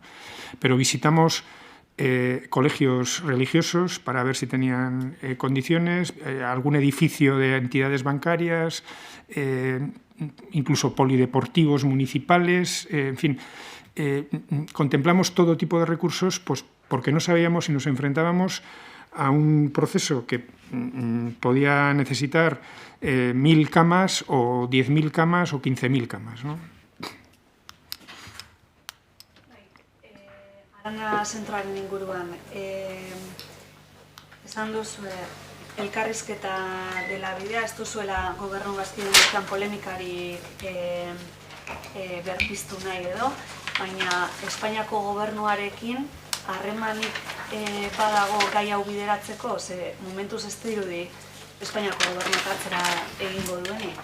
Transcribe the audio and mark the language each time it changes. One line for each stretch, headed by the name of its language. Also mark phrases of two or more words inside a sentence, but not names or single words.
Spanish: Pero visitamos colegios religiosos para ver si tenían condiciones, algún edificio de entidades bancarias, incluso polideportivos municipales, en fin. Contemplamos todo tipo de recursos, pues porque no sabíamos si nos enfrentábamos a un proceso que podía necesitar 1.000 camas o 10.000 camas o 15.000 camas, ¿no?
Basque: Arana zentroaren inguruan, esan duzu elkarrizketa dela bidea, ez duzuela gobernu bazkideen polemikarik berpiztu nahi edo, baina Espainiako gobernuarekin harremanik badago gai hau bideratzeko, ze momentuz ez dirudi Espainiako gobernuak atzera egingo duenik.